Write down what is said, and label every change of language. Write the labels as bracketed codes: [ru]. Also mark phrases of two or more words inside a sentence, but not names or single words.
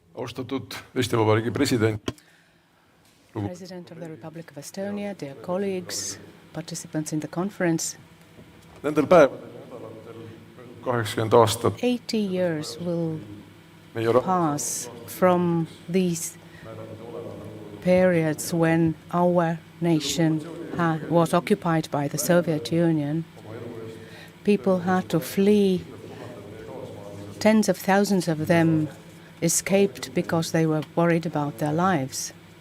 [et] Austatud Eesti Vabariigi president. [en] President of the Republic of Estonia, dear colleagues, participants in the conference. [et] Nendel päevadel 80 aastat [en] 80 years will pass from these periods when our nation was occupied by the Soviet Union. People had to flee. Tens of thousands of them escaped because they were worried about their lives.